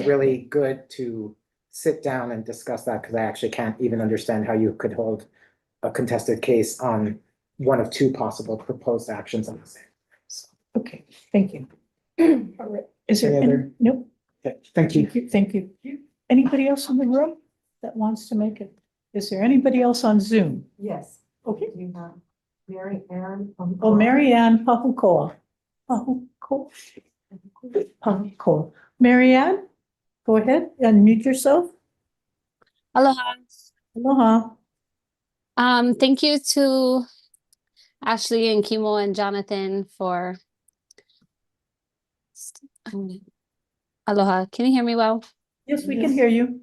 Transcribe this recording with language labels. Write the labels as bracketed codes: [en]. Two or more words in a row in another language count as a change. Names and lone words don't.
[en] really good to sit down and discuss that, because I actually can't even understand how you could hold a contested case on one of two possible proposed actions on the same. Okay, thank you. All right, is there Any any, other- nope, Okay, thank you. thank you. Anybody else in the room that wants to make it? Is there anybody else on Zoom? Yes. Okay. You have Mary Ann. Oh, Mary Ann Pahukoa. Pahukoa. Mary Ann, go ahead, unmute yourself. Aloha. Aloha. Thank you to Ashley and Kimo and Jonathan for aloha. Can you hear me well? Yes, we can hear you.